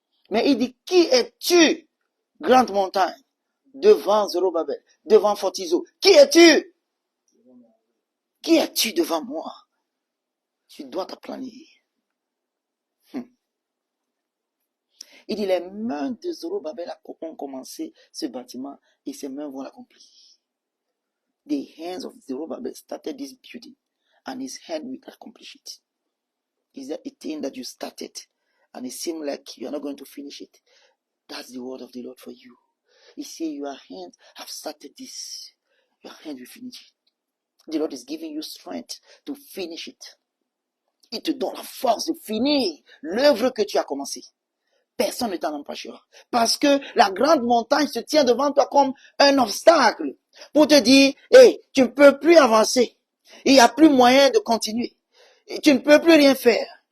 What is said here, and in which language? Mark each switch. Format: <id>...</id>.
<fr>Mais il dit, qui es-tu, grande montagne, devant Zerubbabel, devant Fortizo? Qui es-tu? Qui es-tu devant moi? Tu dois t'aplanir. Il dit, les mains de Zorobabel ont commencé ce bâtiment et ses mains vont l'accomplir.</fr> <en>The hands of Zerubbabel started this building and his hand will accomplish it. Is that a thing that you started and it seems like you are not going to finish it? That's the word of the Lord for you. He said, your hand have started this. Your hand will finish it. The Lord is giving you strength to finish it.</en> <fr>Il te donne la force de finir l'œuvre que tu as commencée. Personne ne t'en empêchera. Parce que la grande montagne se tient devant toi comme un obstacle pour te dire, hey, tu ne peux plus avancer. Il n'y a plus moyen de continuer. Et tu ne peux plus rien faire.</fr>